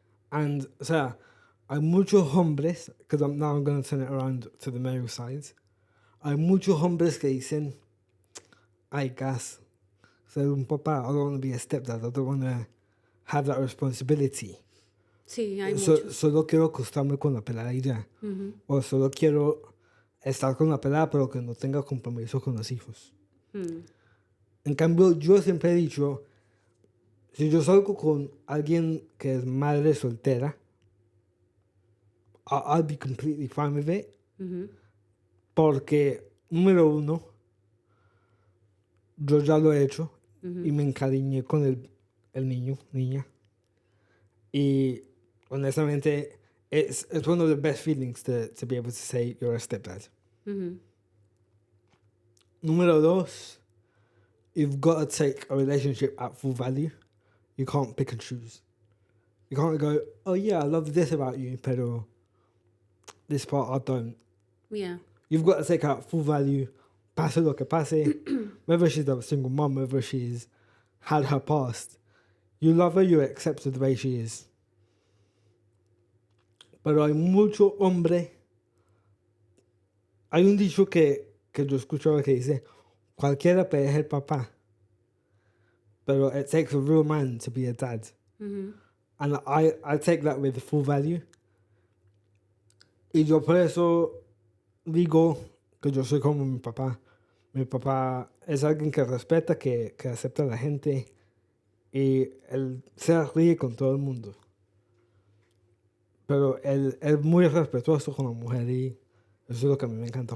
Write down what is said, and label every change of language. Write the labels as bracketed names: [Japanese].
[English] And, [Spanish] o sea, hay muchos hombres, [English] because now I'm going to turn it around to the male side. [Spanish] Hay muchos hombres que dicen, ay, gas, ser un papá, [English] I don't want to be a stepdad, I don't want to have that responsibility. [Spanish] Sí, hay muchos. Solo quiero acostarme con la pelada y ya. O solo quiero estar con la pelada, pero que no tenga compromiso con los hijos. En cambio, yo siempre he dicho, si yo salgo con alguien que es madre soltera, [English] I'll be completely fine with it. [Spanish] Porque, número uno, yo ya lo he hecho y me encariñé con el niño, niña. Y honestamente, [English] it's one of the best feelings to be able to say you're a stepdad. [Spanish] Número dos, [English] you've got to take a relationship at full value. You can't pick and choose. You can't go, oh yeah, I love this about you, [Spanish] pero [English] this part I don't. Yeah. You've got to take out full value, [Spanish] pase lo que pase, [English] whether she's a single mom, whether she's had her past. You love her, you accept her the way she is. [Spanish] Pero hay mucho hombre. Hay un dicho que yo escucho que dice, cualquiera puede ser papá. Pero [English] it takes a real man to be a dad. And I take that with full value. [Spanish] Y yo por eso digo que yo soy como mi papá. Mi papá es alguien que respeta, que acepta a la gente. Y él se ríe con todo el mundo. Pero él es muy respetuoso con la mujer y eso es lo que a mí me encanta.